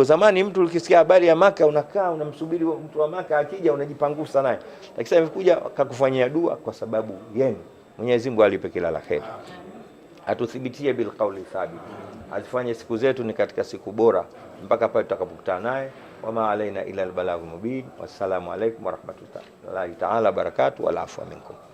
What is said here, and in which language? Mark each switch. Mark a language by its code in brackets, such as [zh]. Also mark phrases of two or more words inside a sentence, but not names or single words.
[sw] Zamani mtu ukisikia habari ya Maka unakaa unamsubiri mtu wa Maka akija unajipangusa naye. Lakini sasa imekuja akakufanyia dua kwa sababu yenu. Mwenyezi Mungu alipe kila la kheri. Atuthibitie [ar] بالقول الثابت. [sw] Azifanye siku zetu ni katika siku bora mpaka pale tutakapokutana naye. [ar] وما علينا إلا البلاغ المبين. والسلام عليكم ورحمة الله تعالى بركاته والعفو منكم.